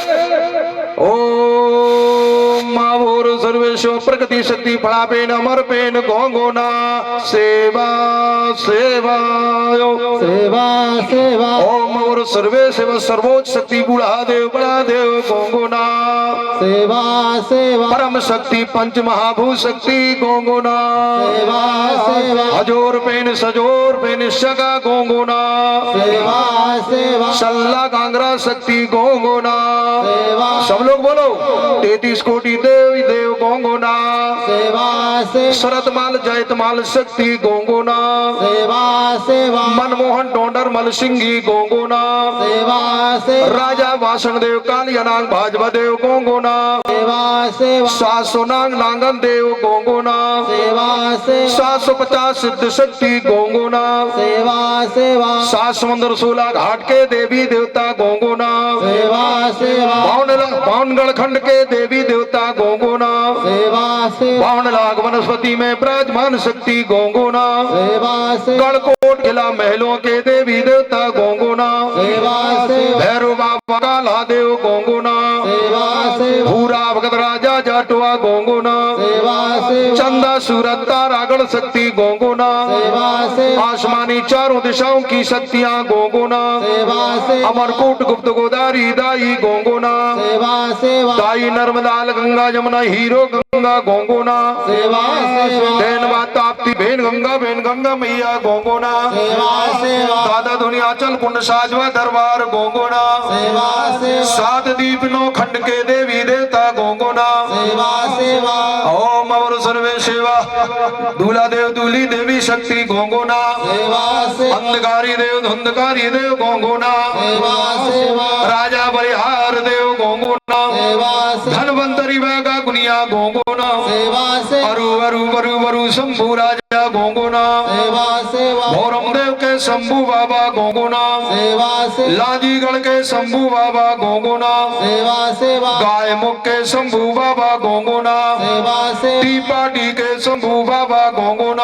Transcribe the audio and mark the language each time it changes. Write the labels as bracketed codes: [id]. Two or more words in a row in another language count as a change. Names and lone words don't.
[gon] ओम मावोर सर्वेश्वर प्रकृति शक्ति फड़ा पेन अमर पेन गोंगोना सेवा सेवा सेवा सेवा। ओम और सर्वे सेवा सर्वोच्च शक्ति बूढ़ा देव बड़ा देव गोंगोना सेवा सेवा। परम शक्ति पंच महाभूत शक्ति गोंगोना सेवा सेवा। हजोर पेन सजोर पेन शगा गोंगोना सेवा सेवा। सल्ला कांगरा शक्ति गोंगोना सेवा। [hi] सब लोग बोलो [gon] 33 कोटि देव देव गोंगोना सेवा सेवा। शरतमाल जयतमाल शक्ति गोंगोना सेवा सेवा। मनमोहन डोंडर मल सिंगी गोंगोना सेवा सेवा। राजा वासन देव कालियानाग भाजपा देव गोंगोना सेवा सेवा। 700 नाग नांगन देव गोंगोना सेवा सेवा। 750 सिद्ध शक्ति गोंगोना सेवा सेवा। 7 समुद्र 16 घाट के देवी देवता गोंगोना सेवा सेवा। 52 खंड के देवी देवता गोंगोना सेवा सेवा। 52 लाख वनस्पति में विराजमान शक्ति गोंगोना सेवा सेवा। गढ़कोट किला महलों के देवी देवता गोंगोना सेवा सेवा। भैरव बाबा काला देव गोंगोना सेवा सेवा। भूरा भगत राजा जाटवा गोंगोना सेवा सेवा। चंदा सूरत तारागढ़ शक्ति गोंगोना सेवा सेवा। आसमानी चारों दिशाओं की शक्तियां गोंगोना सेवा सेवा। अमरकोट गुप्त गोदावरी दाई गोंगोना सेवा सेवा। दाई नर्मदा गंगा जमुना हीरो गंगा गोंगोना सेवा सेवा। देन माता आपती भेन गंगा मैया गोंगोना सेवा सेवा। दादा दुनिया चल कुंड साजवा दरबार गोंगोना सेवा सेवा। 7 दीप 9 खंड के देवी देवता गोंगोना सेवा सेवा। ओम और सर्वे सेवा दूल्हा देव दूल्ही देवी शक्ति गोंगोना सेवा सेवा। अंधकारी देव धुंधकारी देव गोंगोना सेवा सेवा। राजा बलिहार देव गोंगोना सेवा सेवा। धनवंतरी वैगा गुनिया गोंगोना सेवा सेवा। अरु अरु अरु अरु शंभु राजा गोंगोना सेवा सेवा। भौरम देव के शंभु बाबा गोंगोना सेवा सेवा। लादीगढ़ के शंभु बाबा गोंगोना सेवा सेवा। गाय मुख के शंभु बाबा गोंगोना सेवा सेवा। टीपाटी के शंभु बाबा गोंगोना